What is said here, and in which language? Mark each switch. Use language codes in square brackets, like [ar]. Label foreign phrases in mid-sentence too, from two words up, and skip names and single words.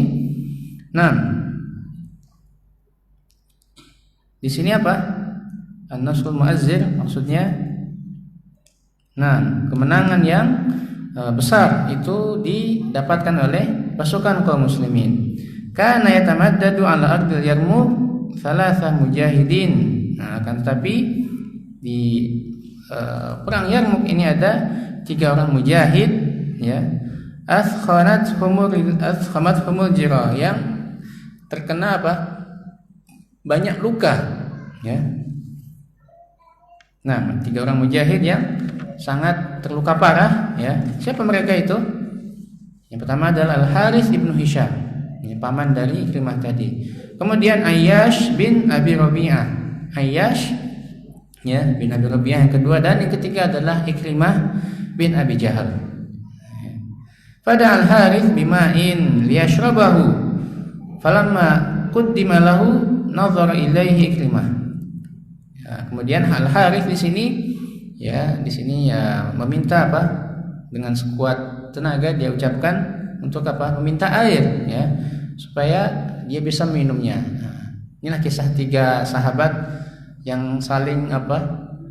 [id] Nah, di sini apa? [ar] النصر المؤزر [id] maksudnya, nah, kemenangan yang besar itu didapatkan oleh pasukan kaum muslimin. [ar] كان يتمدد على أرض اليرموك ثلاثة مجاهدين. [id] Nah, akan tetapi di perang Yarmuk ini ada 3 orang mujahid, ya, [ar] هم الجرحى, [id] yang terkena apa? Banyak luka, ya. Nah, 3 orang mujahid yang sangat terluka parah, ya. Siapa mereka itu? Yang pertama adalah Al-Harits ibnu Hisham, ini paman dari Ikrimah tadi. Kemudian Ayyash bin Abi Rabi'ah, Ayyash, ya, bin Abi Rabi'ah yang kedua, dan yang ketiga adalah Ikrimah bin Abi Jahal. [ar] فدعا الحارث بماء ليشربه فلما قدم له نظر إليه عكرمة. [id] Ya, kemudian Al-Harits di sini ya meminta apa? Dengan sekuat tenaga dia ucapkan untuk apa? Meminta air, ya, supaya dia bisa minumnya. Nah, inilah kisah 3 sahabat yang saling apa?